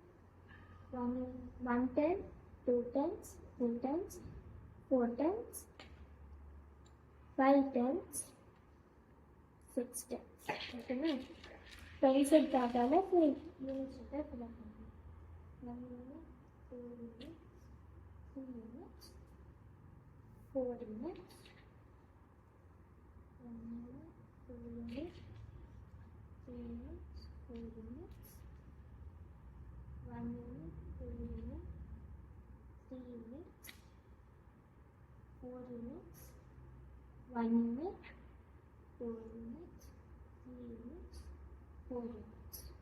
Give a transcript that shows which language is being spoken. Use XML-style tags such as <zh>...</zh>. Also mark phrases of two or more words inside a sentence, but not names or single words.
<en>110, 210, 310, 410, 510, 610.</en> <kn>ಓಕೆನಾ? ಫ್ರೆಂಡ್ಸ್ ಇದ್ದಾಗಲೇ ಯೂನಿಟ್ಸ್ ಜೊತೆ</kn> <en>fill up</en> <kn>ಮಾಡಿ.</kn> <en>1 unit, 2 units, 3 units, 4 units, 1 unit, 2 units, 3 units, 4 units, 1 unit, 2 units, 3 units, 4 units, 1 unit, 2 units, 3 units, 4 units,</en>